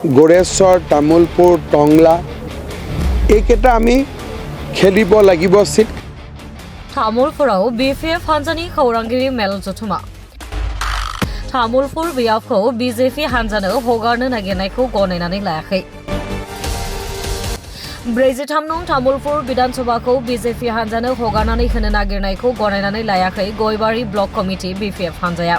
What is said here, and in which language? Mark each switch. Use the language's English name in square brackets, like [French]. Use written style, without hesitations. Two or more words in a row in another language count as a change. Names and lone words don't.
[Assamese] গোৰেশ্বৰ তামোলপুৰ টংলা এইকেইটা আমি খেলিব লাগিব চিট। [Bodo] तामुलपुराव BPF हान्जानि खौरांगिरि मेल जथुमा तामुलपुर बियाबखौ BJP हान्जानो हगारनो नागिरनायखौ गनायनानै लायाखै। 43 नं तामुलपुर विधानसभाखौ BJP हान्जानो हगारनानै होनो नागिरनायखौ गनायनानै लायाखै गयबारि ब्लक कमिटि BPF हान्जाया।